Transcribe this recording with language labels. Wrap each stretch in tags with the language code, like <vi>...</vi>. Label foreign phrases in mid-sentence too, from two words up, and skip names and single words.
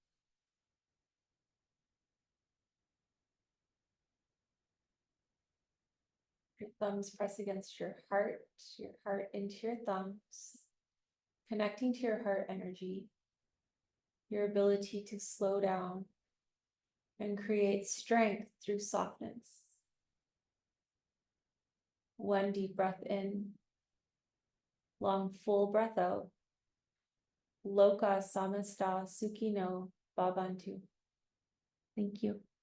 <en>Your thumbs press against your heart into your thumbs, connecting to your heart energy, your ability to slow down and create strength through softness. One deep breath in, long full breath out.</en> <sa>Loka samasta sukhino bhavantu.</sa> <en>Thank you.</en>